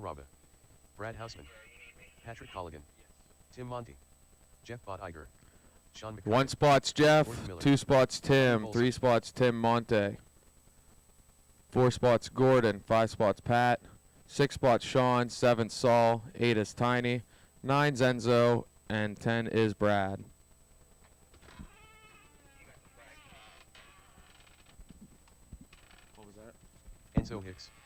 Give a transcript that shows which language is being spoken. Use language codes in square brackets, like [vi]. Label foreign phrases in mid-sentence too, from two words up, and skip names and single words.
[en] Brava, Brad Houseman, Patrick Colligan, Tim Monty, Jeff Bot Iger, Sean McCarthy. 1 spot's Jeff, Gordon Miller, 2 spots Tim, Bolson. 3 spots Tim Monte, 4 spots Gordon, 5 spots Pat, 6 spots Sean, 7 Saul, 8 is Tiny, 9 Enzo, and 10 is Brad. What was that? Enzo Hicks,